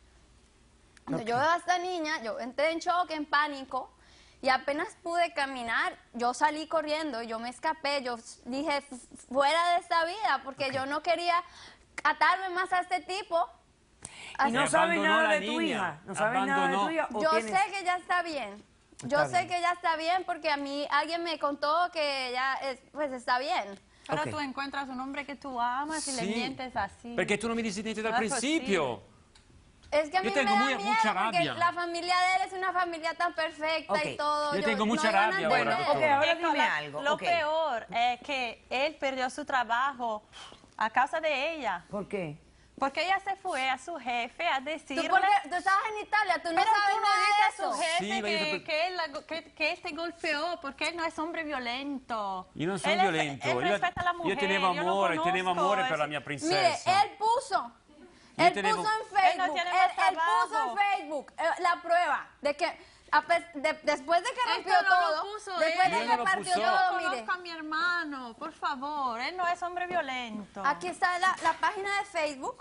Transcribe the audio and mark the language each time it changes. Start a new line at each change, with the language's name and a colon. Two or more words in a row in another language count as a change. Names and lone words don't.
Spanish: Cuando yo veo a esta niña, yo entré en shock, en pánico, y apenas pude caminar, yo salí corriendo, yo me escapé, yo dije, fuera de esta vida, porque yo no quería atarme más a este tipo. y no Y sabes abandonó nada la de tu niña. hija. No sabes nada de tu Abandonó. hija. ¿O Yo tienes? sé que ella está bien. Yo Está sé bien. que ella está bien porque a mí alguien me contó que ella pues está bien. Pero Ok. tú encuentras un hombre que tú amas y le
Italian: Sì,
Spanish: mientes así.
Italian: perché tu non mi dici niente dal Non è principio.
Spanish: Es que a mí Yo me tengo da mucha miedo porque rabia. la familia de él es una familia tan perfecta Ok. y todo. Yo tengo mucha no iban a rabia entender. ahora, Ok, doctora. ahora Eco, dime algo. Lo ok. peor es que él perdió su trabajo a causa de ella. ¿Por qué? Porque ella se fue a su jefe a decirle... Tú estabas en Italia, tú no Pero sabes tú no nada dices de a su eso. jefe Sí, pero- que él te golpeó porque él no es hombre violento.
Italian: Io non sono
Spanish: Él es-
Italian: violento.
Spanish: Él respeta a la mujer.
Italian: io tenevo
Spanish: yo lo
Italian: amore, tenevo
Spanish: conozco,
Italian: amore per
Spanish: es-
Italian: la mia
Spanish: Mire, princesa. él puso Yo en tenemos- Facebook, Él no tiene más él puso en trabajo. Facebook la prueba de que después de que rompió Esto no lo todo, puso después él. de Él que no lo partió puso. Yo todo, mire, conozco a mi hermano, por favor. Él no es hombre violento. aquí está la página de Facebook.